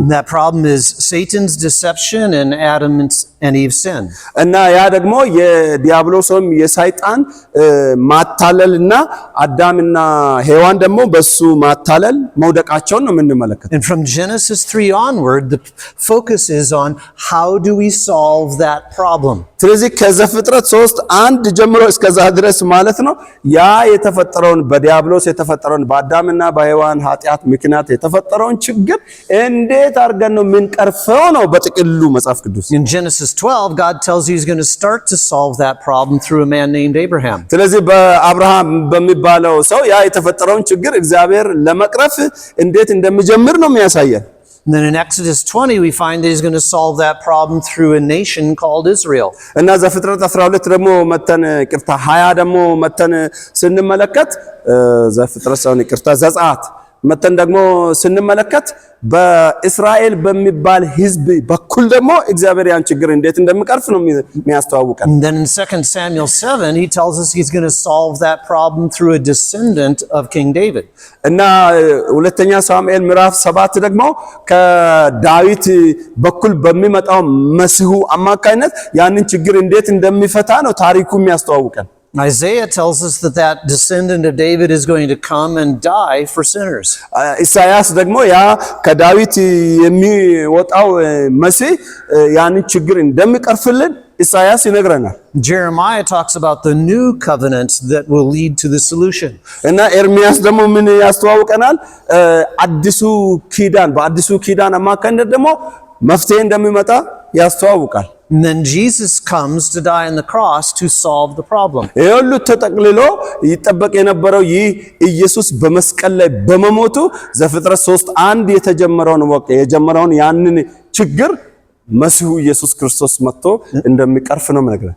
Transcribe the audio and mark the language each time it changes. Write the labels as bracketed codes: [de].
[en] That problem is Satan's deception and Adam and Eve's sin. [am] እና ያ ደግሞ የዲያብሎስም የሰይጣን ማታለልና አዳምና ሔዋን ደግሞ በሱ ማታለል መውደቃቸውን ነው የምንመለከተው። [en] And from Genesis 3 onward, the focus is on how do we solve that problem. [am] ስለዚህ ከዘፍጥረት 3:1 ጀምሮ እስከዛ ድረስ ማለት ነው ያ የተፈጠረውን በዲያብሎስ የተፈጠረውን በአዳምና በሔዋን ኃጢአት ምክንያት የተፈጠረውን ችግር እንዴት አድርገን ነው የምንቀርፈው ነው በጥቅሉ መጽሐፍ ቅዱስ። [en] In Genesis 12, God tells you he's going to start to solve that problem through a man named Abraham. [am] ስለዚህ በአብርሃም በሚባለው ሰው ያ የተፈጠረውን ችግር እግዚአብሔር ለመቅረፍ እንዴት እንደሚጀምር ነው የሚያሳየን። [en] And then in Exodus 20, we find that he's going to solve that problem through a nation called Israel. [am] እና ዘፍጥረት 12 ደግሞ መተን ይቅርታ 20 ደግሞ መተን ስንመለከት ዘፍጥረት ሳይሆን ይቅርታ ዘጸአት መተን ደግሞ ስንመለከት በእስራኤል በሚባል ህዝብ በኩል ደግሞ እግዚአብሔር ያን ችግር እንዴት እንደሚቀርፍ ነው የሚያስተዋውቀን። [en] And then in 2 Samuel 7 he tells us he's going to solve that problem through a descendant of King David. [am] እና ሁለተኛ ሳሙኤል ምዕራፍ 7 ደግሞ ከዳዊት በኩል በሚመጣው መሲሁ አማካይነት ያንን ችግር እንዴት እንደሚፈታ ነው ታሪኩ የሚያስተዋውቀን። [en] Isaiah tells us that that descendant of David is going to come and die for sinners. [am] ኢሳይያስ ደግሞ ያ ከዳዊት የሚወጣው መሲህ ያንን ችግር እንደሚቀርፍልን ኢሳይያስ ይነግረናል። [en] Jeremiah talks about the new covenant that will lead to the solution. [am] እና ኤርሚያስ ደግሞ ምን ያስተዋውቀናል? አዲሱ ኪዳን በአዲሱ ኪዳን አማካኝነት ደግሞ መፍትሄ እንደሚመጣ ያስተዋውቃል። [en] And then Jesus comes to die on the cross to solve the problem. [am] ይሁሉ ተጠቅልሎ ይጠበቅ የነበረው ይህ ኢየሱስ በመስቀል ላይ በመሞቱ ዘፍጥረት 3:1 የጀመረውን ያንን ችግር መሲሁ ኢየሱስ ክርስቶስ መጥቶ እንደሚቀርፍ ነው ማለት ነው።